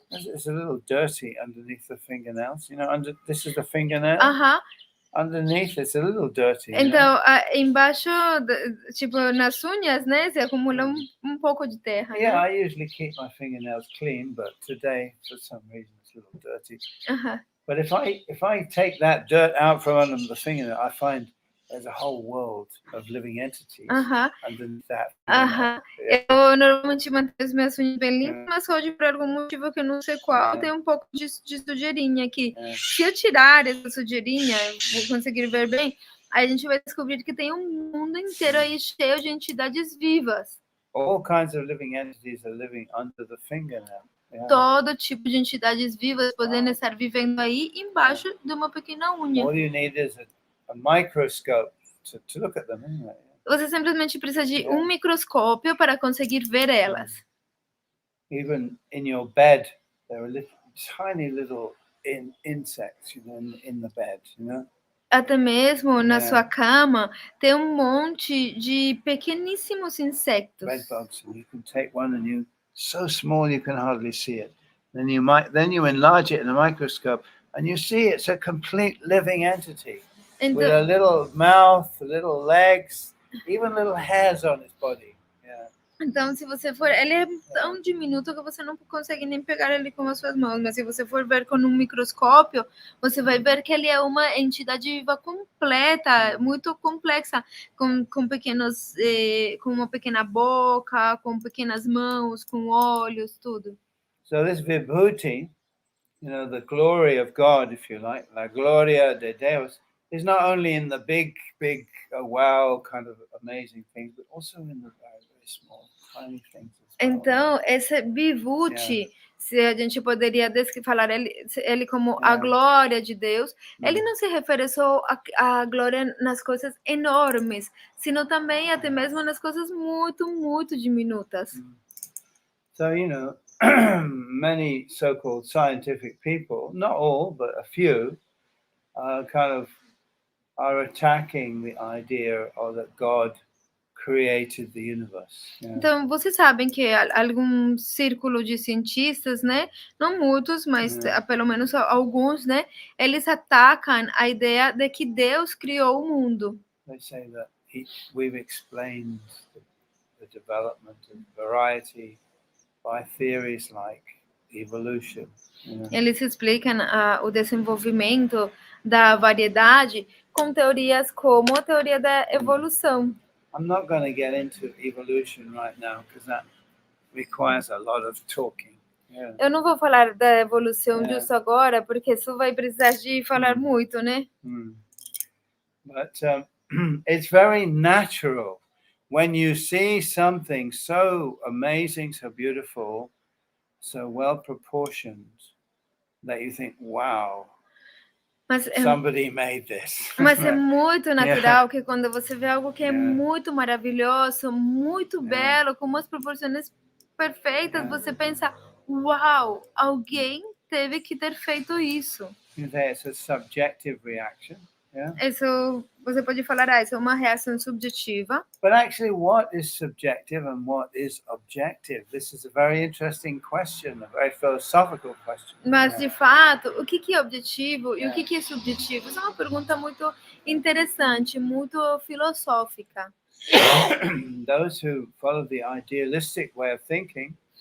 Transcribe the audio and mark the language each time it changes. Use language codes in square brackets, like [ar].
[en] It's a little dirty underneath the fingernails. You know, this is the fingernail. Underneath, it's a little dirty. [pt] Então, embaixo, tipo, nas unhas, né? Se acumula um pouco de terra, [en] Yeah, [pt] né? [en] I usually keep my fingernails clean, but today, for some reason, it's a little dirty. But if I take that dirt out from under the fingernail, I find there's a whole world of living entities underneath that fingernail. [pt] Eu normalmente mantenho as minhas unhas bem limpas, mas hoje, por algum motivo que eu não sei qual, tem um pouco de sujeirinha aqui. Se eu tirar essa sujeirinha, vou conseguir ver bem, aí a gente vai descobrir que tem um mundo inteiro aí cheio de entidades vivas. [en] All kinds of living entities are living under the fingernail. [pt] Todo tipo de entidades vivas podendo estar vivendo aí embaixo de uma pequena unha. [en] All you need is a microscope to look at them, anyway. [pt] Você simplesmente precisa de um microscópio para conseguir ver elas. [en] Even in your bed, there are tiny little insects, you know, in the bed, you know. [pt] Até mesmo na sua cama tem um monte de pequeníssimos insetos. [en] Bed bugs, and you can take one and you so small you can hardly see it. Then you enlarge it in a microscope and you see it's a complete living entity with a little mouth, little legs, even little hairs on its body. [pt] Então, se você for, ele é tão diminuto que você não consegue nem pegar ele com as suas mãos, mas se você for ver com um microscópio, você vai ver que ele é uma entidade viva completa, muito complexa, com pequenos, com uma pequena boca, com pequenas mãos, com olhos, tudo. [en] So this vibhuti, you know, the glory of God, if you like, [pt] la gloria de Deus, [en] is not only in the big, wow kind of amazing things, but also in the very small, tiny things. [pt] Então, esse Vibhuti, se a gente poderia falar ele como a glória de Deus, ele não se refere só à glória nas coisas enormes, sino também até mesmo nas coisas muito, muito diminutas. [en] So, you know, many so-called scientific people, not all, but a few, are attacking the idea of that God created the universe. [pt] Então, vocês sabem que algum círculo de cientistas, né, não muitos, mas pelo menos alguns, né, eles atacam a ideia de que Deus criou o mundo. [en] They say that we've explained the development of variety by theories like evolution. [pt] Eles explicam o desenvolvimento da variedade com teorias como a teoria da evolução. [en] I'm not going to get into evolution right now because that requires a lot of talking. [pt] Eu não vou falar da evolução disso agora, porque isso vai precisar de falar muito, né? [en] But it's very natural when you see something so amazing, so beautiful, so well proportioned, that you think, wow, somebody made this. [pt] Mas é muito natural que quando você vê algo que é muito maravilhoso, muito belo, com umas proporções perfeitas, você pensa, uau, alguém teve que ter feito isso. [en] It's a subjective reaction. [pt] Isso, você pode falar, isso é uma reação subjetiva. [en] But actually, what is subjective and what is objective? This is a very interesting question, a very philosophical question. [pt] Mas, de fato, o que é objetivo e o que é subjetivo? Isso é uma pergunta muito interessante, muito filosófica. [en] Those who follow the idealistic way of thinking,